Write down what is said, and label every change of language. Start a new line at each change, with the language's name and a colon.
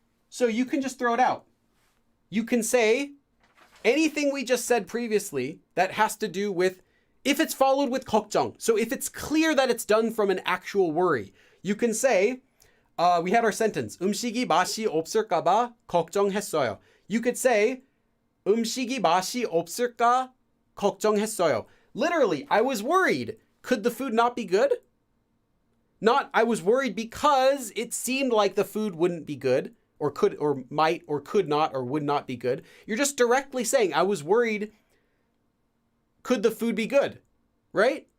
English: So you can just throw it out. You can say anything we just said previously that has to do with, if it's followed with 걱정. So if it's clear that it's done from an actual worry, you can say, we had our sentence,
Korean: 음식이 맛이 없을까봐 걱정했어요.
English: You could say,
Korean: 음식이 맛이 없을까 걱정했어요.
English: Literally, I was worried. Could the food not be good? Not, I was worried because it seemed like the food wouldn't be good, or could, or might, or could not, or would not be good. You're just directly saying, I was worried. Could the food be good? Right?